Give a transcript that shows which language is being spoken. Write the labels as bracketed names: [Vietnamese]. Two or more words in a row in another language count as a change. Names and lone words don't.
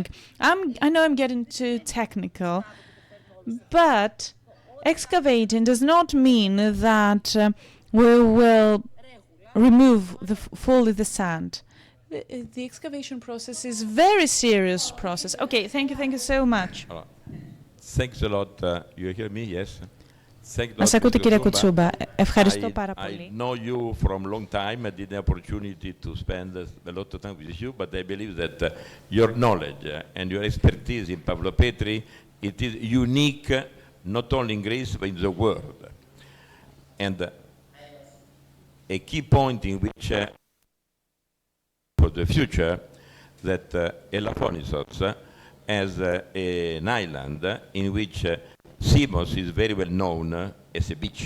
[English] I know I'm getting too technical, but excavating does not mean that we will remove fully the sand. The excavation process is a very serious process. Okay, thank you so much. Thanks a lot. You hear me? Yes. [Greek] Μας ακούτε, κύριε Koutsoumba. Ευχαριστώ πάρα πολύ. [English] I know you from a long time. I did the opportunity to spend a lot of time with you, but I believe that your knowledge and your expertise in Pavlopetri, it is unique not only in Greece but in the world. And a key point in which for the future that Elafonisos as an island in which Samos is very well known as a beach.